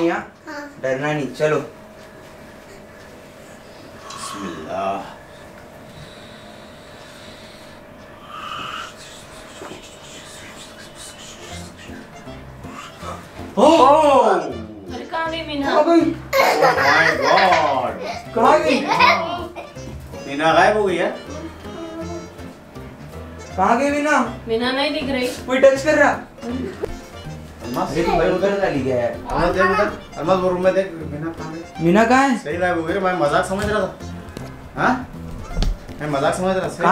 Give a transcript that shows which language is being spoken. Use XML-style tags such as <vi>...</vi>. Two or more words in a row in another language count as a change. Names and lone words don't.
<hi>नहीं, डरना नहीं, चलो। बिस्मिल्लाह। अरे कहाँ गई मीना?</hi> <en>Oh my God!</en> <hi>कहाँ गई? मीना गायब हो गई है। कहाँ गई मीना? मीना नहीं दिख रही। कोई टच कर रहा? अरे तू भाई उधर डाली गया है। अल्लाह देख उधर, अल्लाह वो रूम में देख, मीना कहाँ गई? मीना कहाँ है? सही गायब हो गई। मैं मजाक समझ रहा था। हाँ, मैं मजाक समझ रहा था।</hi>